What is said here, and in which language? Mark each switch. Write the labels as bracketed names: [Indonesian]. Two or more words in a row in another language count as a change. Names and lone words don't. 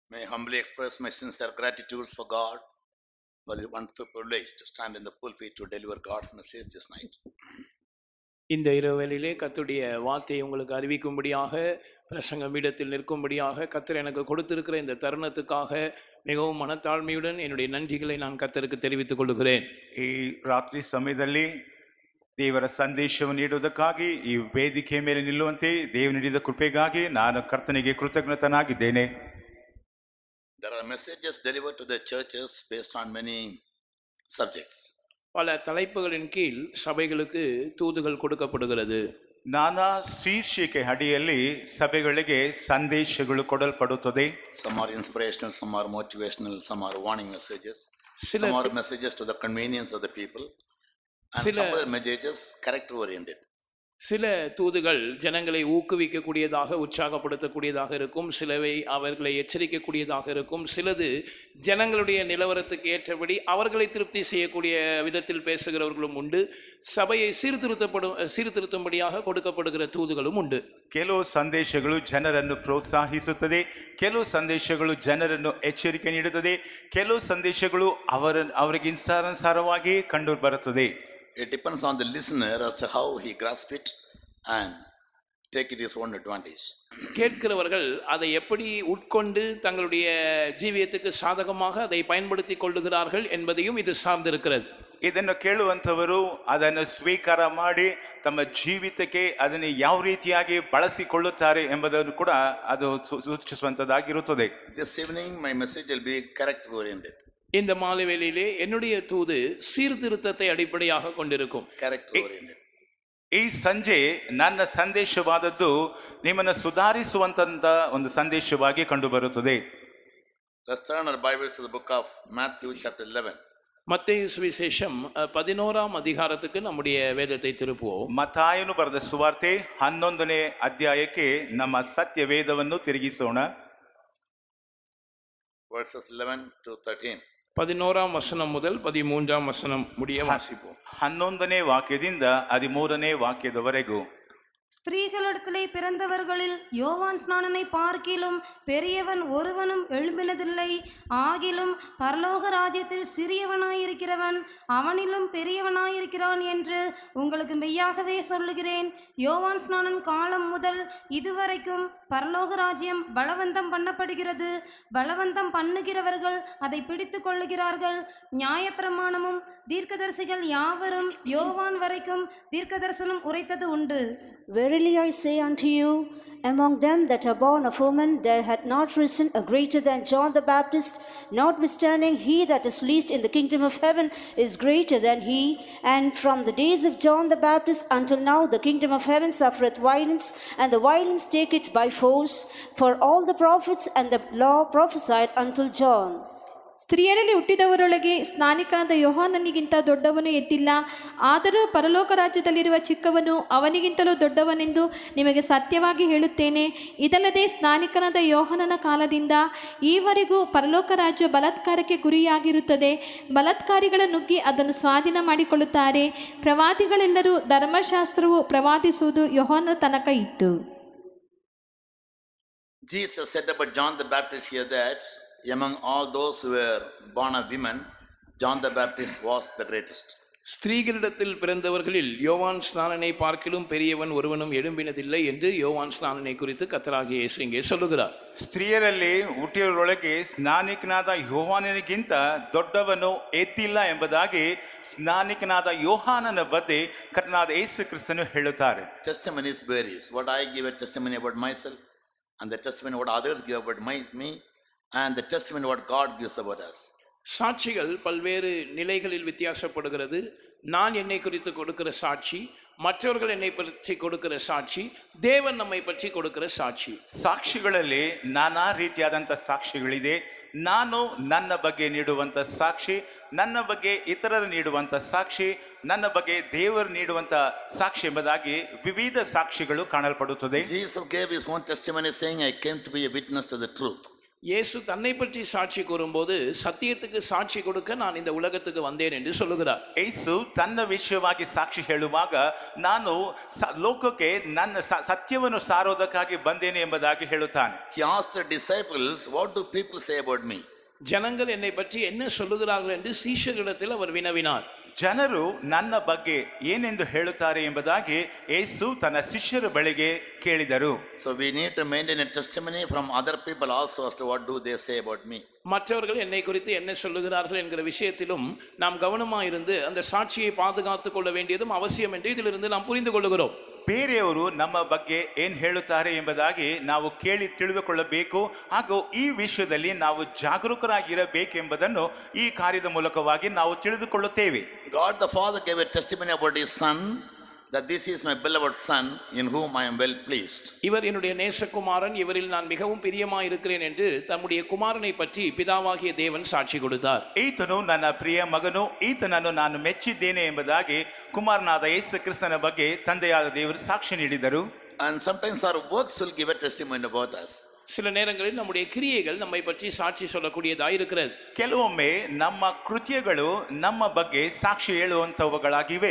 [English] May I humbly express my sincere gratitude for God for the wonderful privilege to stand in the pulpit to deliver God's message this night. [Tamil] இந்த இரவேளையிலே கர்த்தருடைய வார்த்தையை உங்களுக்கு அறிவிக்கும்படியாக பிரசங்க பீடத்தில் நிற்கும்படியாக கர்த்தர் எனக்கு கொடுத்திருக்கிற இந்த தருணத்துக்காக மிகவும் மனத்தாழ்மையுடன் என்னுடைய நன்றிகளை நான் கர்த்தருக்கு தெரிவித்துக் கொள்கிறேன். [Kannada] ಈ ರಾತ್ರಿ ಸಮಯದಲ್ಲಿ ದೇವರ ಸಂದೇಶವನ್ನು ನೀಡುವುದಕ್ಕಾಗಿ ಈ ವೇದಿಕೆ ಮೇಲೆ ನಿಲ್ಲುವಂತೆ ದೇವರು ನೀಡಿದ ಕೃಪೆಗಾಗಿ ನಾನು ಕರ್ತನಿಗೆ ಕೃತಜ್ಞನಾಗಿದ್ದೇನೆ. [English] There are messages delivered to the churches based on many subjects. [Tamil] பல தலைப்புகளின் கீழ் சபைகளுக்கு தூதுகள் கொடுக்கப்படுகிறது. [Kannada] ನಾನಾ ಶೀರ್ಷಿಕೆ ಅಡಿಯಲ್ಲಿ ಸಭೆಗಳಿಗೆ ಸಂದೇಶಗಳು ಕೊಡಲ್ಪಡುತ್ತದೆ. [English] Some are inspirational, some are motivational, some are warning messages. Some are messages to the convenience of the people, and some are messages character oriented. [Tamil] சில தூதுகள் ஜனங்களை ஊக்குவிக்கக்கூடியதாக உற்சாகப்படுத்தக்கூடியதாக இருக்கும், சிலவை அவர்களை எச்சரிக்கக்கூடியதாக இருக்கும், சிலது ஜனங்களுடைய நிலவரத்துக்கு ஏற்றபடி அவர்களை திருப்தி செய்யக்கூடிய விதத்தில் பேசுகிறவர்களும் உண்டு. சபையை சீர்திருத்தும்படியாக கொடுக்கப்படுகிற தூதுகளும் உண்டு. [Kannada] ಕೆಲವು ಸಂದೇಶಗಳು ಜನರನ್ನು ಪ್ರೋತ್ಸಾಹಿಸುತ್ತದೆ, ಕೆಲವು ಸಂದೇಶಗಳು ಜನರನ್ನು ಎಚ್ಚರಿಕೆ ನೀಡುತ್ತದೆ, ಕೆಲವು ಸಂದೇಶಗಳು ಅವರಿಗೆ ಇಷ್ಟಾನುಸಾರವಾಗಿ ಕಂಡು ಬರುತ್ತದೆ. [English] It depends on the listener as to how he grasps it and take it his own advantage. [Tamil] கேட்கிறவர்கள் அதை எப்படி உட்கொண்டு தங்களுடைய ஜீவியத்துக்கு சாதகமாக அதை பயன்படுத்திக் கொள்ளுகிறார்கள் என்பதையும் இது சார்ந்திருக்கிறது. [Kannada] ಇದನ್ನು ಕೇಳುವಂಥವರು ಅದನ್ನು ಸ್ವೀಕಾರ ಮಾಡಿ ತಮ್ಮ ಜೀವಿತಕ್ಕೆ ಅದನ್ನು ಯಾವ ರೀತಿಯಾಗಿ ಬಳಸಿಕೊಳ್ಳುತ್ತಾರೆ ಎಂಬುದನ್ನು ಕೂಡ ಅದು ಸೂಚಿಸುವಂಥದ್ದಾಗಿರುತ್ತದೆ. [English] This evening my message will be character oriented. [Tamil] இந்த மாலை வேளையிலே என்னுடைய தூது சீர்திருத்தத்தை அடிப்படையாக கொண்டிருக்கும். [English] Character oriented. [Kannada] ಈ ಸಂಜೆ ನನ್ನ ಸಂದೇಶವಾದದ್ದು ನಿಮ್ಮನ್ನು ಸುಧಾರಿಸುವಂತ ಒಂದು ಸಂದೇಶವಾಗಿ ಕಂಡು ಬರುತ್ತದೆ. [English] Let's turn our Bible to the book of Matthew chapter 11. [Tamil] மத்தேயு சுவிசேஷம் 11ஆம் அதிகாரத்துக்கு நம்முடைய வேதத்தை திருப்புவோம். [Kannada] ಮತ್ತಾಯನು ಬರೆದ ಸುವಾರ್ತೆ 11ನೇ ಅಧ್ಯಾಯಕ್ಕೆ ನಮ್ಮ ಸತ್ಯ ವೇದವನ್ನು ತಿರುಗಿಸೋಣ. [English] Verses 11 to 13. [Tamil] 11ஆம் வசனம் முதல் 13ஆம் வசனம் முடிய வாசிப்போம். [Kannada] 11ನೇ ವಾಕ್ಯದಿಂದ 13ನೇ ವಾಕ್ಯದವರೆಗೂ. [Tamil] ஸ்திரீகளிடத்திலே பிறந்தவர்களில் யோவான் ஸ்நானனை பார்க்கிலும் பெரியவன் ஒருவனும் எழும்பினதில்லை. ஆகிலும் பரலோக ராஜ்யத்தில் சிறியவனாயிருக்கிறவன் அவனிலும் பெரியவனாயிருக்கிறான் என்று உங்களுக்கு மெய்யாகவே சொல்லுகிறேன். யோவான் ஸ்நானன் காலம் முதல் இதுவரைக்கும் பரலோக ராஜ்யம் பலவந்தம் பண்ணப்படுகிறது. பலவந்தம் பண்ணுகிறவர்கள் அதை பிடித்து கொள்ளுகிறார்கள். நியாயப்பிரமாணமும் தீர்க்கதரிசிகள் யாவரும் யோவான் வரைக்கும் தீர்க்கதரிசனம் உரைத்தது உண்டு. [English] Verily I say unto you, among them that are born of woman, there hath not risen a greater than John the Baptist. Notwithstanding, he that is least in the kingdom of heaven is greater than he. And from the days of John the Baptist until now, the kingdom of heaven suffereth violence, and the violence take it by force. For all the prophets and the law prophesied until John. [Kannada] ಸ್ತ್ರೀಯರಲ್ಲಿ ಹುಟ್ಟಿದವರೊಳಗೆ ಸ್ನಾನಿಕನಾದ ಯೋಹಾನನಿಗಿಂತ ದೊಡ್ಡವನು ಎದ್ದಿಲ್ಲ. ಆದರೂ ಪರಲೋಕ ರಾಜ್ಯದಲ್ಲಿರುವ ಚಿಕ್ಕವನು ಅವನಿಗಿಂತಲೂ ದೊಡ್ಡವನೆಂದು ನಿಮಗೆ ಸತ್ಯವಾಗಿ ಹೇಳುತ್ತೇನೆ. ಇದಲ್ಲದೆ ಸ್ನಾನಿಕನಾದ ಯೋಹಾನನ ಕಾಲದಿಂದ ಈವರೆಗೂ ಪರಲೋಕ ರಾಜ್ಯ ಬಲಾತ್ಕಾರಕ್ಕೆ ಗುರಿಯಾಗಿರುತ್ತದೆ. ಬಲಾತ್ಕಾರಿಗಳ ನುಗ್ಗಿ ಅದನ್ನು ಸ್ವಾಧೀನ ಮಾಡಿಕೊಳ್ಳುತ್ತಾರೆ. ಪ್ರವಾದಿಗಳೆಲ್ಲರೂ ಧರ್ಮಶಾಸ್ತ್ರವು ಪ್ರವಾದಿಸುವುದು ಯೋಹಾನನ ತನಕ ಇತ್ತು. [English] Jesus said about John the Baptist here that among all those who were born of women, John the Baptist was the greatest. [Tamil] ஸ்திரீகளிடத்தில் பிறந்தவர்களில் யோவான் ஸ்நானனை பார்க்கிலும் பெரியவன் ஒருவனும் எழும்பினதில்லை என்று யோவான் ஸ்நானனை குறித்து கர்த்தராகிய இயேசு இங்கே சொல்லுகிறார். [Kannada] ಸ್ತ್ರೀಯರಲ್ಲಿ ಹುಟ್ಟಿಯವರೊಳಗೆ ಸ್ನಾನಿಕನಾದ ಯೋಹಾನನಿಗಿಂತ ದೊಡ್ಡವನು ಎದ್ದಿಲ್ಲ ಎಂಬುದಾಗಿ ಸ್ನಾನಿಕನಾದ ಯೋಹಾನನ ಬಗ್ಗೆ ಕರ್ತನಾದ ಯೇಸು ಕ್ರಿಸ್ತನು ಹೇಳುತ್ತಾರೆ. [English] Testimonies varies. What I give a testimony about myself, and the testimony what others give about me, and the testimony what God gives about us. [Tamil] சாட்சிகள் பல்வேறு நிலைகளில் வித்தியாசப்படுகிறது. நான் என்னை குறித்து கொடுக்கிற சாட்சி, மற்றவர்கள் என்னை பற்றி கொடுக்கிற சாட்சி, தேவன் நம்மை பற்றி கொடுக்கிற சாட்சி. [Kannada] ಸಾಕ್ಷಿಗಳಲ್ಲಿ ನಾನಾ ರೀತಿಯಾದಂಥ ಸಾಕ್ಷಿಗಳಿದೆ. ನಾನು ನನ್ನ ಬಗ್ಗೆ ನೀಡುವಂಥ ಸಾಕ್ಷಿ, ನನ್ನ ಬಗ್ಗೆ ಇತರರು ನೀಡುವಂಥ ಸಾಕ್ಷಿ, ನನ್ನ ಬಗ್ಗೆ ದೇವರು ನೀಡುವಂಥ ಸಾಕ್ಷಿ ಎಂಬುದಾಗಿ ವಿವಿಧ ಸಾಕ್ಷಿಗಳು ಕಾಣಲ್ಪಡುತ್ತದೆ. [English] Jesus gave his own testimony saying, I came to be a witness to the truth. [Tamil] இயேசு தன்னை பற்றி சாட்சி கூறும்போது சத்தியத்துக்கு சாட்சி கொடுக்க நான் இந்த உலகத்துக்கு வந்தேன் என்று சொல்லுகிறார். [Kannada] ಯೇಸು ತನ್ನ ವಿಷಯವಾಗಿ ಸಾಕ್ಷಿ ಹೇಳುವಾಗ ನಾನು ಲೋಕಕ್ಕೆ ನನ್ನ ಸತ್ಯವನ್ನು ಸಾರೋದಕ್ಕಾಗಿ ಬಂದೇನೆ ಎಂಬುದಾಗಿ ಹೇಳುತ್ತಾನೆ. [English] He asked the disciples, what do people say about me? [Tamil] ஜனங்கள் என்னை பற்றி என்ன சொல்லுகிறார்கள் என்று சீஷர்களிடத்தில் அவர் வினவினார். [Kannada] ಜನರು ನನ್ನ ಬಗ್ಗೆ ಏನೆಂದು ಹೇಳುತ್ತಾರೆ ಎಂಬುದಾಗಿ ಯೇಸು ತನ್ನ ಶಿಷ್ಯರ ಬಳಿಗೆ ಕೇಳಿದರು. [English] So we need to maintain a testimony from other people also as to what do they say about me. [Tamil] மற்றவர்கள் என்னை குறித்து என்ன சொல்லுகிறார்கள் என்கிற விஷயத்திலும் நாம் கவனமாயிருந்து அந்த சாட்சியை பாதுகாத்துக் கொள்ள வேண்டியதும் அவசியம் என்று இதிலிருந்து நாம் புரிந்து கொள்கிறோம். [Kannada] ಬೇರೆಯವರು ನಮ್ಮ ಬಗ್ಗೆ ಏನ್ ಹೇಳುತ್ತಾರೆ ಎಂಬುದಾಗಿ ನಾವು ಕೇಳಿ ತಿಳಿದುಕೊಳ್ಳಬೇಕು ಹಾಗೂ ಈ ವಿಷಯದಲ್ಲಿ ನಾವು ಜಾಗರೂಕರಾಗಿರಬೇಕೆಂಬುದನ್ನು ಈ ಕಾರ್ಯದ ಮೂಲಕವಾಗಿ ನಾವು ತಿಳಿದುಕೊಳ್ಳುತ್ತೇವೆ. [English] God the Father gave a testimony about his son, that this is my beloved son in whom I am well pleased. [Tamil] இவர் என்னுடைய நேசகுமாரன், இவரில் நான் மிகவும் பிரியமாய் இருக்கிறேன் என்று தம்முடைய குமாரனை பற்றி பிதாவாகிய தேவன் சாட்சி கொடுத்தார். [Kannada] ಈತನು ನನ್ನ ಪ್ರಿಯ ಮಗನು, ಈತನನ್ನು ನಾನು ಮೆಚ್ಚಿದ್ದೇನೆ ಎಂಬುದಾಗಿ ಕುಮಾರನಾದ ಯೇಸು ಕ್ರಿಸ್ತನ ಬಗ್ಗೆ ತಂದೆಯಾದ ದೇವರು ಸಾಕ್ಷಿ ನೀಡಿದರು. [English] And sometimes our works will give a testimony about us. [Tamil] சில நேரங்களில் நம்முடைய கிரியைகள் நம்மை பற்றி சாட்சி சொல்லக்கூடியதாய் இருக்கிறது. [Kannada] ಕೆಲವೊಮ್ಮೆ ನಮ್ಮ ಕೃತ್ಯಗಳು ನಮ್ಮ ಬಗ್ಗೆ ಸಾಕ್ಷಿ ಹೇಳುವಂತವುಗಳಾಗಿವೆ.